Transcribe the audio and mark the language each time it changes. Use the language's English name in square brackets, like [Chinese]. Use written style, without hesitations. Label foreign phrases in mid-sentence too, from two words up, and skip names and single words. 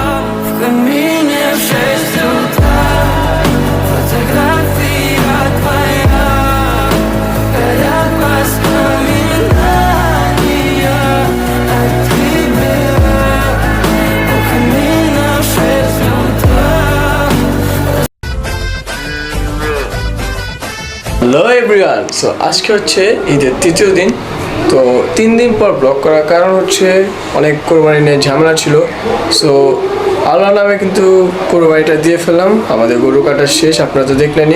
[Russian] В камине в 6 утра фотография твоя, горят воспоминания о тебе. У камина в 6 утра. [English] Hello everyone. [Bangla] সো আজকে হচ্ছে ঈদের তৃতীয় দিন। তো 3 দিন পর ব্লগ করার কারণ হচ্ছে অনেক কোরবানি নিয়ে ঝামেলা ছিল। সো আল্লাহ নামে কিন্তু কোরবানিটা দিয়ে ফেললাম, আমাদের গরু কাটা শেষ, আপনারা তো দেখলেনই।